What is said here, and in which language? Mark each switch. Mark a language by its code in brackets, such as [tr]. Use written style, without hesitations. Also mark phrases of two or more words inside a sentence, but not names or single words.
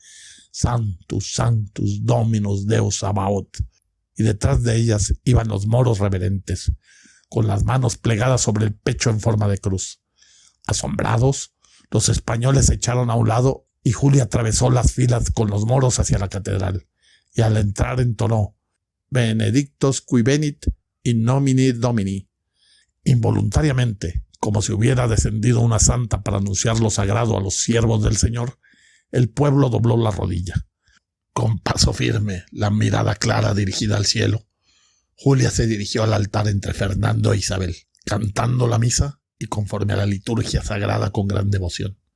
[la] Sanctus, Sanctus, Dominus Deus Sabaoth. [es] Y detrás de ellas iban los moros reverentes, con las manos plegadas sobre el pecho en forma de cruz. Asombrados, los españoles se echaron a un lado y Julia atravesó las filas con los moros hacia la catedral, y al entrar entonó [la] Benedictus qui venit in nomine Domini. [es] Involuntariamente, como si hubiera descendido una santa para anunciar lo sagrado a los siervos del Señor, el pueblo dobló la rodilla. Con paso firme, la mirada clara dirigida al cielo, Julia se dirigió al altar entre Fernando e Isabel, cantando la misa y conforme a la liturgia sagrada con gran devoción.